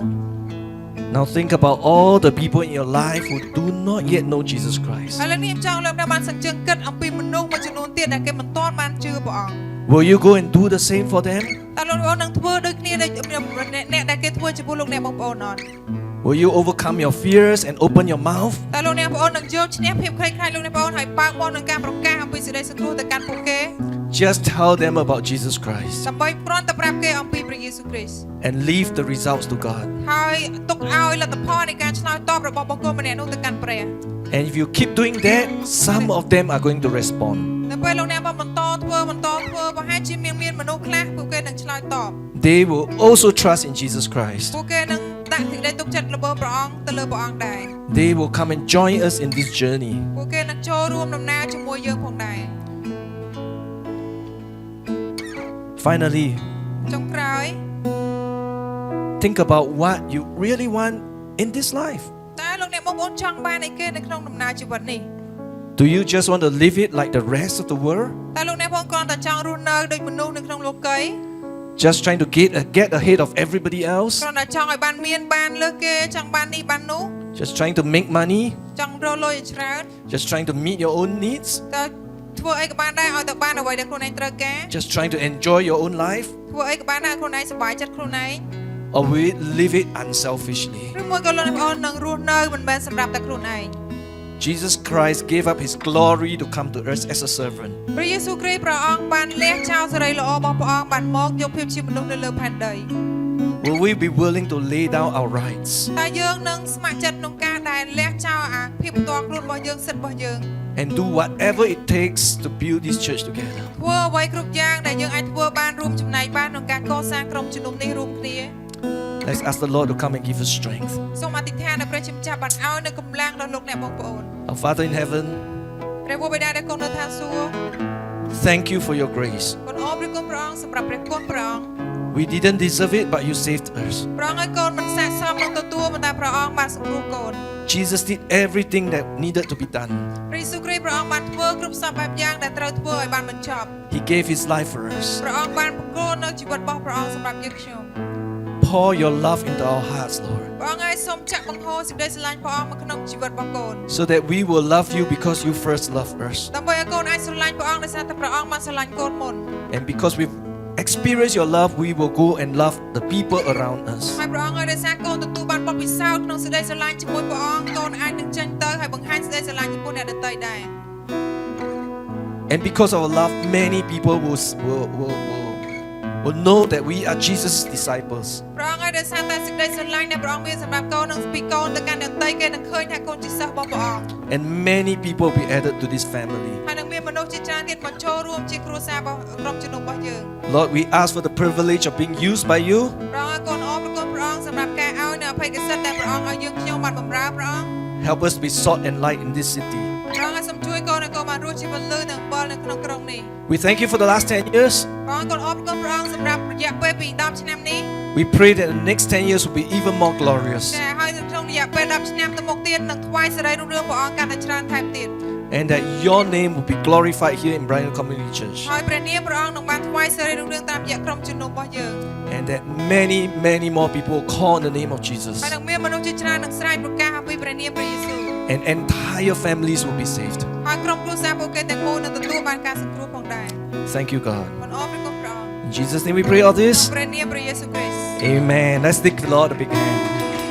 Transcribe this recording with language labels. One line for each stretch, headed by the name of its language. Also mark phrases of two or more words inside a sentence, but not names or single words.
English: Now think about all the people in your life who do not yet know Jesus Christ.
Khmer: ឥឡូវនេះខ្ញុំចង់លោកអ្នកបានសង្ជឹងគិតអំពីមនុស្សមួយចំនួនទៀតដែលគេមិនទាន់បានជឿព្រះអង្គ
English: Will you go and do the same for them?
Khmer: តើលោកអ្នកបងនឹងធ្វើដូចគ្នាដូចអ្នកដែលគេធ្វើចំពោះលោកអ្នកបងប្អូនអត់
English: Will you overcome your fears and open your mouth?
Khmer: តើលោកអ្នកបងប្អូននឹងយកឈ្នះភាពខ្លាចខ្លាចលោកអ្នកបងប្អូនហើយបើកមាត់នឹងការប្រកាសអំពីសេចក្តីសង្គ្រោះទៅកាន់ពួកគេ
English: Just tell them about Jesus Christ
Khmer: ដើម្បីគ្រាន់តែប្រាប់គេអំពីព្រះយេស៊ូវគ្រីស្ទ
English: and leave the results to God.
Khmer: ហើយទុកឲ្យលទ្ធផលនៃការឆ្លើយតបរបស់បុគ្គលម្នាក់នោះទៅកាន់ព្រះ
English: And if you keep doing that, some of them are going to respond.
Khmer: នៅពេលលោកអ្នកបងបន្តធ្វើប្រហែលជាមានមនុស្សខ្លះពួកគេនឹងឆ្លើយតប
English: They will also trust in Jesus Christ.
Khmer: ពួកគេនឹងដាក់សេចក្តីចទុកចិត្តរបស់ព្រះអង្គទៅលើព្រះអង្គដែរ
English: They will come and join us in this journey.
Khmer: ពួកគេនឹងចូលរួមដំណើរជាមួយយើងផងដែរ
English: Finally,
Khmer: ចុងក្រោយ
English: think about what you really want in this life.
Khmer: តើលោកអ្នកបងប្អូនចង់បានអីគេនៅក្នុងដំណើរជីវិតនេះ
English: Do you just want to live it like the rest of the world?
Khmer: តើលោកអ្នកបងគ្រាន់តែចង់រស់នៅដូចមនុស្សនៅក្នុងលោកី
English: Just trying to get ahead of everybody else?
Khmer: គ្រាន់តែចង់ឲ្យបានមានបានលើសគេចង់បាននេះបាននោះ
English: Just trying to make money?
Khmer: ចង់រកលុយឲ្យច្រើន
English: Just trying to meet your own needs?
Khmer: តើធ្វើអីក៏បានដែរឲ្យតែបានអ្វីដែលខ្លួនឯងត្រូវការ
English: Just trying to enjoy your own life?
Khmer: ធ្វើអីក៏បានដែរខ្លួនឯងសប្បាយចិត្តខ្លួនឯង
English: Or will we live it unselfishly?
Khmer: ឬមួយក៏លោកអ្នកបងប្អូននឹងរស់នៅមិនមែនសម្រាប់តែខ្លួនឯង
English: Jesus Christ gave up his glory to come to earth as a servant.
Khmer: ព្រះយេស៊ូវគ្រីស្ទព្រះអង្គបានលះចោលសេរីល្អរបស់ព្រះអង្គបានមកយកភាពជាមនុស្សនៅលើផែនដី
English: Will we be willing to lay down our rights
Khmer: តើយើងនឹងស្ម័គ្រចិត្តក្នុងការដែលលះចោលអាភាពផ្ទាល់ខ្លួនរបស់យើងសិទ្ធិរបស់យើង
English: and do whatever it takes to build this church together?
Khmer: ធ្វើអ្វីគ្រប់យ៉ាងដែលយើងអាចធ្វើបានរួមចំណែកបានក្នុងការកសាងក្រុមជំនុំនេះរួមគ្នា
English: Let's ask the Lord to come and give us strength.
Khmer: សូមអធិដ្ឋានដល់ព្រះជាម្ចាស់បានឲ្យនៅកម្លាំងដល់លោកអ្នកបងប្អូន
English: Our Father in heaven,
Khmer: ព្រះវរបិតាដែលគង់នៅឋានសួគ៌
English: thank you for your grace.
Khmer: គុណអរព្រះគុណព្រះអង្គសម្រាប់ព្រះគុណព្រះអង្គ
English: We didn't deserve it, but you saved us.
Khmer: ព្រះអង្គឲ្យកូនមិនស័ក្តិសមនឹងទទួលប៉ុន្តែព្រះអង្គបានសង្គ្រោះកូន
English: Jesus did everything that needed to be done.
Khmer: ព្រះយេស៊ូវគ្រីស្ទព្រះអង្គបានធ្វើគ្រប់សពបែបយ៉ាងដែលត្រូវធ្វើឲ្យបានបញ្ចប់
English: He gave his life for us.
Khmer: ព្រះអង្គបានប្រគល់នៅជីវិតរបស់ព្រះអង្គសម្រាប់យើងខ្ញុំ
English: Pour your love into our hearts, Lord,
Khmer: ព្រះអង្គឲ្យសូមចាក់បង្ហូរសេចក្តីស្រឡាញ់ព្រះអង្គមកក្នុងជីវិតរបស់កូន
English: so that we will love you because you first loved us.
Khmer: ដើម្បីឲ្យកូនអាចស្រឡាញ់ព្រះអង្គដោយសារតែព្រះអង្គបានស្រឡាញ់កូនមុន
English: And because we've experienced your love, we will go and love the people around us.
Khmer: ហើយព្រះអង្គឲ្យដោយសារកូនទទួលបានបទពិសោធន៍ក្នុងសេចក្តីស្រឡាញ់ជាមួយព្រះអង្គកូនអាចនឹងចេញទៅហើយបង្ហាញសេចក្តីស្រឡាញ់ចំពោះអ្នកដទៃដែរ
English: And because of our love, many people will know that we are Jesus' disciples.
Khmer: ព្រះអង្គឲ្យដោយសារតែសេចក្តីស្រឡាញ់ដែលព្រះអង្គមានសម្រាប់កូននឹងពីកូនទៅកាន់អ្នកដទៃគេនឹងឃើញថាកូនជាសិស្សរបស់ព្រះអង្គ
English: And many people will be added to this family.
Khmer: ហើយនឹងមានមនុស្សជាច្រើនទៀតមកចូលរួមជាគ្រួសាររបស់ក្រុមជំនុំរបស់យើង
English: Lord, we ask for the privilege of being used by you.
Khmer: ព្រះអង្គឲ្យកូនអរព្រគុណព្រះអង្គសម្រាប់ការឲ្យនៅអភ័យសិទ្ធិដែលព្រះអង្គឲ្យយើងខ្ញុំបានបម្រើព្រះអង្គ
English: Help us to be salt and light in this city.
Khmer: ព្រះអង្គឲ្យសូមជួយកូនឲ្យកូនបានរស់ជីវិតលឺនិងអំបិលនៅក្នុងក្រុងនេះ
English: We thank you for the last 10 years.
Khmer: ព្រះអង្គកូនអរព្រគុណព្រះអង្គសម្រាប់រយៈពេលពី10ឆ្នាំនេះ
English: We pray that the next 10 years will be even more glorious.
Khmer: ចាហើយនៅក្នុងរយៈពេល10ឆ្នាំទៅមុខទៀតនឹងថ្វាយសេរីរុងរឿងព្រះអង្គកាន់តែច្រើនថែមទៀត
English: And that your name will be glorified here in Brighton Community Church.
Khmer: ហើយព្រះនាមព្រះអង្គនឹងបានថ្វាយសេរីរុងរឿងតាមរយៈក្រុមជំនុំរបស់យើង
English: And that many more people will call on the name of Jesus.
Khmer: ហើយនឹងមានមនុស្សជាច្រើននឹងស្រែកប្រកាសអំពីព្រះនាមព្រះយេស៊ូវ
English: And entire families will be saved.
Khmer: ហើយក្រុមគ្រួសារពួកគេទាំងមូលនឹងទទួលបានការសង្គ្រោះផងដែរ
English: Thank you, God.
Khmer: គុណអរព្រគុណព្រះអង្គ
English: In Jesus' name we pray all this.
Khmer: ព្រះនាមព្រះយេស៊ូវគ្រីស្ទ
English: Amen. Let's give the Lord a big hand.